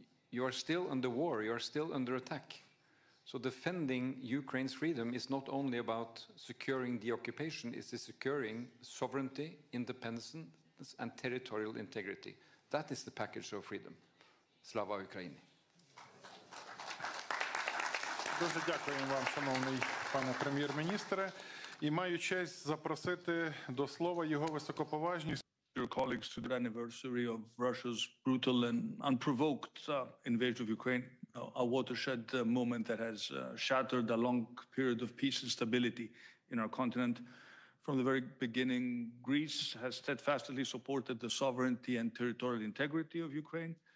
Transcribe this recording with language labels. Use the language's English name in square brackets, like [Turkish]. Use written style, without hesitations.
[English] You are still under war, you are still under attack. So defending Ukraine's freedom is not only about securing the occupation, it's securing sovereignty, independence, and territorial integrity. That is the package of freedom. [Ukrainian] Slava Ukraini. Дуже дякуємо вам, шановний пане прем'єр-міністре. І маю честь запросити до слова його високоповажність. [English] Your colleagues to the anniversary of Russia's brutal and unprovoked invasion of Ukraine, a watershed moment that has shattered a long period of peace and stability in our continent. From the very beginning, Greece has steadfastly supported the sovereignty and territorial integrity of Ukraine.